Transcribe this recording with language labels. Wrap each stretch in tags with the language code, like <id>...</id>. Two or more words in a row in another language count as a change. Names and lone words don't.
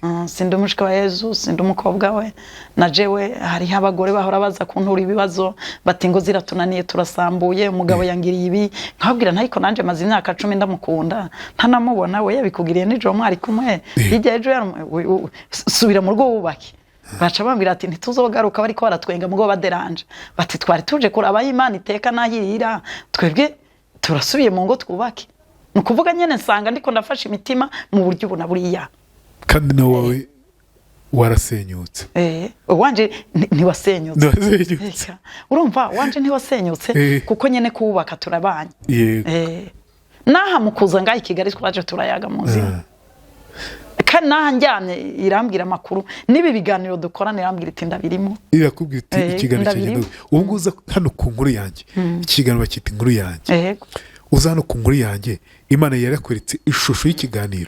<rn>sindi mushiki wa Yesu sindi umukobwa we na jewe hari abagore bahora baza kuntura ibibazo bati ngo ziratunaniye turasambuye umugabo yangiriye ibi nkabwira ntayiko nanje maze imyaka 10 ndamukunda ntanamubona we yabikugiriye nijoro mwari kumwe hirya ejo subira mu rugo wubake baca bambwira ati ntituzogaruka bariko baratwenga mugo baderanje bati twari tuje kuraba Imana iteka nahirira twebwe turasubiye mu ngo twubake nukuvuga nyene nsanga ndiko ndafasha imitima mu buryo buna buriya kandi na wawe warasenyutse wanje ntiwasenyutse urumva wanje ntiwasenyutse kuko nyene kubaka turabanye naha mukuza ngaho Kigali twaje turayaga muzima kandi naha njyanye irambwira amakuru nibi biganiro dukorana irambwira iti ndabirimo</rn> <rw>irakubwira iti ikiganiro kigenda ubwo uza hano ku nkuru yanjye ikiganiro bakita inkuru yanjye uza hano ku nkuru yanjye Imana yarakweretse ishusho y'ikiganiro</rw>